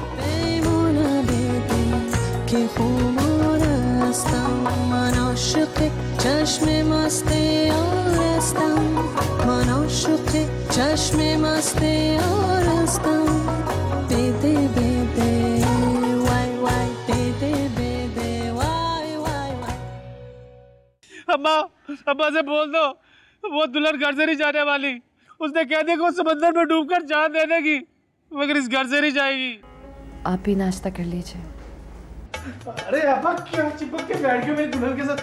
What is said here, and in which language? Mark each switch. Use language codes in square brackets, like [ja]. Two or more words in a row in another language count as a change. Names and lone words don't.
[fa] پیمانه بده که خمار هستم، من عاشق چشم مست یار هستم، من عاشق چشم مست یار هستم. بده بده وای وای بده بده وای وای وای. [hi] अम्मा से बोल दो वो दुल्हन घर से नहीं जाने वाली। उसने कह दिया कि वो समंदर में डूबकर जान दे देगी, मगर इस घर से नहीं जाएगी। आप भी नाश्ता कर लीजिए। अरे अब्बा क्या चिपक के बैठ गए मेरी दुल्हन के साथ?